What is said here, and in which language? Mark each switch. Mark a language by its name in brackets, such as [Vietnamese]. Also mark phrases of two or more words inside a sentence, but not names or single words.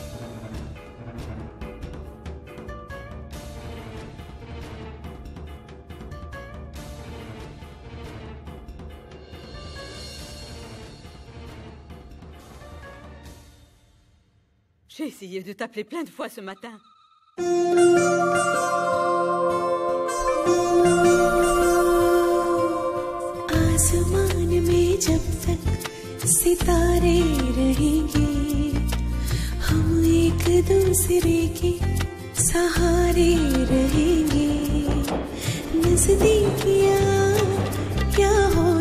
[French] J'ai essayé de t'appeler plein de fois ce matin. [Hindi] आसमान में जब तक सितारे रहेंगे हम एक दूसरे के सहारे रहेंगे नजदीकियां क्या